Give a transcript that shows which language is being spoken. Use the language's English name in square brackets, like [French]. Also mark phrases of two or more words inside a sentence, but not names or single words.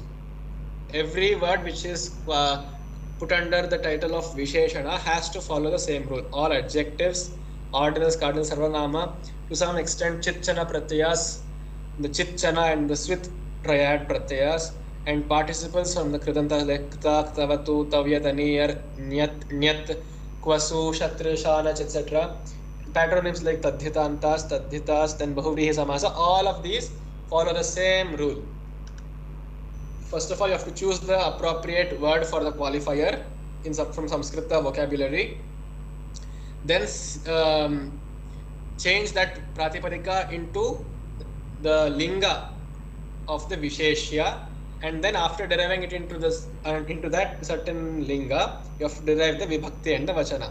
[English] Every word which is put under the title of Visheshana has to follow the same rule. All adjectives, ordinals, cardinals, sarvanama, to some extent [Sanskrit] Chitchana Pratyas, [English] the Chitchana and the Swit triad Pratyas, and participles from the Kridanta like [Sanskrit] Kta, Ktavatu, Tavyat, Aniyar, Nyat, Nyat, Kwasu, Shatra, Shanach, [English] etc. Patronyms like Tadhitantas, then [Sanskrit] Bahuvrihi Samasa, [English] all of these follow the same rule. First of all, you have to choose the appropriate word for the qualifier from Samskrita vocabulary. Then change that Pratipadika into the Linga of the Visheshya, and then after deriving it into that certain Linga, you have to derive the Vibhakti and the Vachana.